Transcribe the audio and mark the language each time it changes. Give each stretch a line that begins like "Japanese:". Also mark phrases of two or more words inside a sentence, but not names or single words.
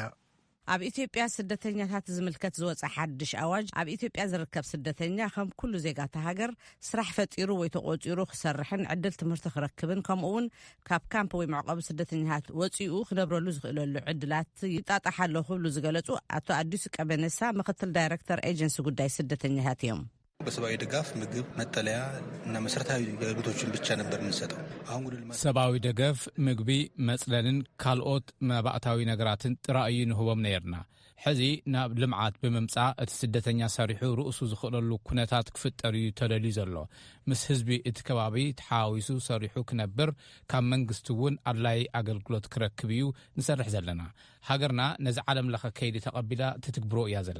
Tigrinya: ኣብ ኢትዮጵያ ስደተኛታት ዝምልከት ዝወፀ ሓድሽ ኣዋጅ ኣብ ኢትዮጵያ ዝርከብ ስደተኛ ከም ኩሉ ዜጋታ ሃገር ስራሕ ፈጢሩ ወይ ተቆፂሩ ክሰርሕን ዕድል ትምህርቲ ክረክብን ከምኡውን ካብ ካምፕ ወይ መዕቆቢ ስደተኛታት ወፂኡ ክነብረሉ ዝኽእለሉ ዕድላት ይጣጣሓሎ ክብሉ ዝገለጹ አቶ አዲሱ ቀበነሳ ምክትል ዳይሬክተር ኤጀንሲ ጉዳይ ስደተኛታት እዮም
Amharic: በሰብአዊ ድጋፍ ምግብ መጠለያ እና መሰረታዊ አገልግሎቶችን ብቻ ነበር የምንሰጠው አሁን ጉድ
Tigrinya: ሰብአዊ ደገፍ ምግቢ መጽለልን ካልኦት መባእታዊ ነገራትን ጥራይ ንህቦም ነርና ሕዚ ናብ ልምዓት ብምምጻእ እቲ ስደተኛ ሰሪሑ ርእሱ ዝኽእለሉ ኩነታት ክፍጠር እዩ ተደልዩ ዘሎ ምስ ህዝቢ እቲ ከባቢ ተሓዋዊሱ ሰሪሑ ክነብር ካብ መንግስቲ እውን ኣድላይ ኣገልግሎት ክረክብ እዩ ንሰርሕ ዘለና ሃገርና ነዚ ዓለም ለኸ ከይዲ ተቐቢላ ትትግብሮ እያ ዘላ